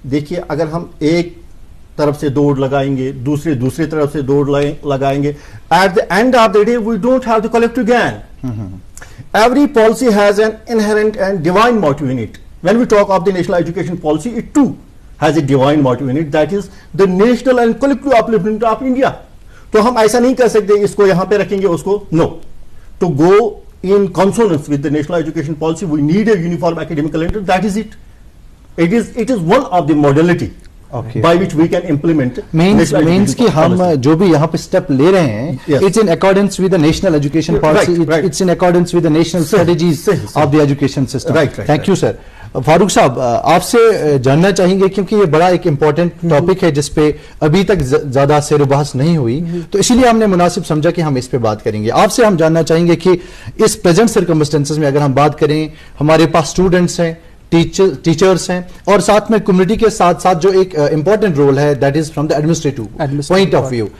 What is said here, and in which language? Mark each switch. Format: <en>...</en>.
<ur>دیکھیے اگر ہم ایک طرف سے دوڑ لگائیں گے، دوسری طرف سے دوڑ لگائیں گے،</ur> <en>at the end of the day we don't have the collective gain. Every policy has an inherent and divine motive in it. When we talk of the national education policy, it too has a divine motive in it, that is the national and collective upliftment of India.</en> <ur>تو ہم ایسا نہیں کر سکتے اس کو یہاں پہ رکھیں گے اس کو، no.</ur> <en>To go in consonance with the national education policy, we need a uniform academic calendar. That is it. It is one of the modality by which we can implement. Means</en> <ur>کہ ہم جو بھی یہاں پہ step لے رہے ہیں</ur> <en>it's in accordance with the national education policy, it's in accordance with the national strategies of the education system. Thank you sir.</en> <ur>فاروق صاحب آپ سے جاننا چاہیں گے کیونکہ یہ بڑا ایک امپورٹنٹ ٹاپک ہے جس پہ ابھی تک زیادہ سیر و بحث نہیں ہوئی، تو اسی لیے ہم نے مناسب سمجھا کہ ہم اس پہ بات کریں گے. آپ سے ہم جاننا چاہیں گے کہ اس پریزنٹ سرکمسٹنسز میں اگر ہم بات کریں، ہمارے پاس اسٹوڈنٹس ہیں، ٹیچرس ہیں، اور ساتھ میں کمیونٹی کے ساتھ ساتھ جو ایک امپورٹنٹ رول ہے</ur> <en>That is from the administrative point of view.</en>